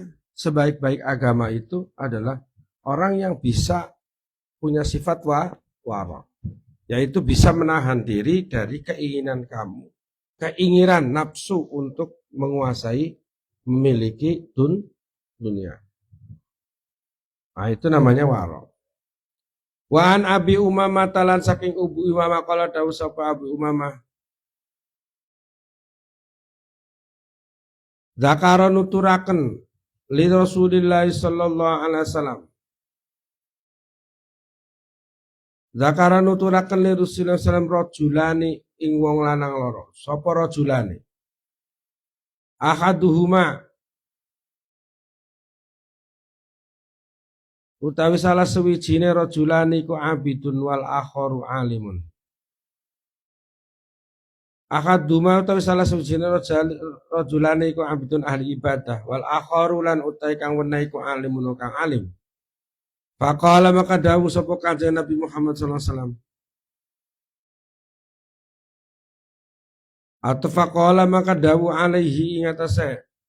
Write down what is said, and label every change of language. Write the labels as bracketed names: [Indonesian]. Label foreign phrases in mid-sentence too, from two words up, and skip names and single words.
[Indonesian] Sebaik-baik agama itu adalah orang yang bisa punya sifat waro, yaitu bisa menahan diri dari keinginan kamu, keinginan nafsu untuk menguasai, memiliki dunia. Nah, itu namanya waro. [Arabic] وعن أبي أمامة [Javanese] talan saking Abu Umamah qala dawu sapa Abi Umamah. [Arabic] Zakara nuturaken لرسول الله صلى الله عليه وسلم. Zakara nuturaken لرسول الله صلى الله رجلين [Javanese] ing wong lanang loro. Sapa rajulani? Ahaduhuma utawi salah sewijine rajulani ku [Arabic] عابد والآخر عالم. [Javanese] Ahaduhuma utawi salah sewijine rajulani ku abidun ahli ibadah [Arabic] والآخر [Javanese] lan utawi kang wenehi ku alimun kang alim. Faqala maka dawuh sapa Kanjeng Nabi Muhammad [Arabic] صلى الله عليه وسلم. [Javanese] Atau faqala maka dawuh alaihi ing atase